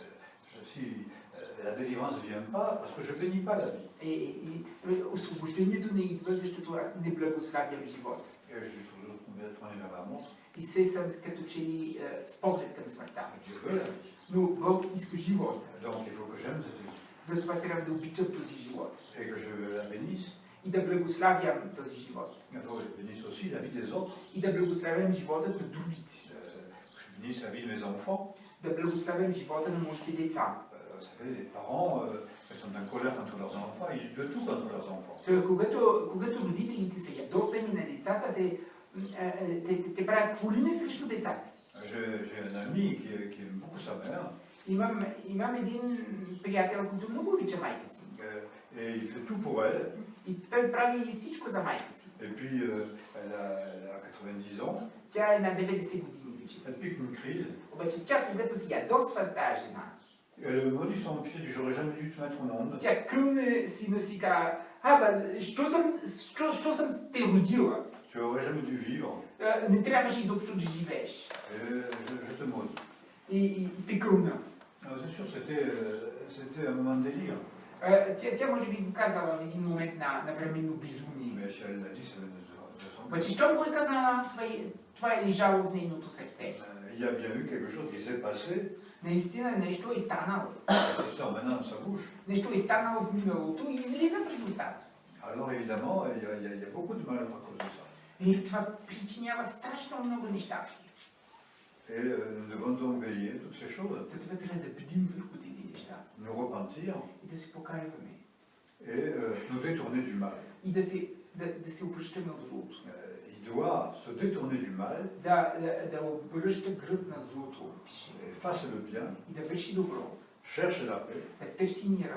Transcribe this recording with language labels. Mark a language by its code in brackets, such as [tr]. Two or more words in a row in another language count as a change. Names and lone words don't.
[fr] Si la délivrance ne vient pas, parce que je ne bénis pas la vie. [bg] И освобождението не идва, защото не благославям живота. [fr] Et je suis toujours tourné vers la mort. [bg] И се съм като че ли с поглед към смъртта. [fr] Je veux la vie. [bg] Но Бог иска живота. [fr] Donc il faut que j'aime cette vie. [bg] Затова трябва да обичам този живот. [fr] Et que je la bénisse. [bg] И да благославям този живот. [fr] Il faut que je bénisse aussi la vie des autres. [bg] И да благославям животът на другите. [fr] Que je bénisse la vie de mes enfants. [bg] да благословим живота на моите деца. [fr] Vous savez, les parents, ils sont en colère contre leurs enfants, ils disent de tout contre leurs enfants. [bg] Когато родителите са ядосани на децата, те правят хвалини срещу децата си. [fr] J'ai un ami qui aime beaucoup sa mère. [bg] Имам един приятел, който много обича майка си. [fr] Et il fait tout pour elle. [bg] И той прави всичко за майка си. [fr] Et puis, elle a 90 ans. [bg] Тя е на 90 години вече. [fr] Elle pique une crise. [bg] Обаче тя, когато се ядосва тази жена, [fr] Elle maudit son fils, dit j'aurais jamais dû te mettre au monde. [bg] тя кълне сина си и казва, що съм те родила? [fr] Tu aurais jamais dû vivre. [bg] Не трябваше изобщо да живееш. [fr] Je te maudis. [bg] И те кълна. [fr] C'est sûr, c'était un moment de délire. [bg] Тя може би го казала в един момент на временно безумие. [fr] Mais si elle l'a dit, ça venait de son [bg] Обаче, щом го е казала, това е лежало в нейното сърце. [fr] Il y a bien eu quelque chose qui s'est passé. [bg] Наистина нещо е станало. [fr] Ça sort maintenant de sa bouche. [bg] Нещо е станало в миналото и излиза през устата. [fr] Alors évidemment, il y a beaucoup de mal à cause de ça. [bg] И това причинява страшно много нещастие. [fr] Et nous devons donc veiller toutes ces choses. [bg] Затова трябва да бдим върху тези неща. [fr] Nous repentir [bg] И да се покаиваме. [fr] et nous détourner du mal. [bg] И да се обръщаме от злото. [fr] Il doit se détourner du mal. [bg] Да обръща гръб на злото. [fr] Et fasse le bien. [bg] И да върши добро. [fr] Cherche la paix. [bg] Да търси мира.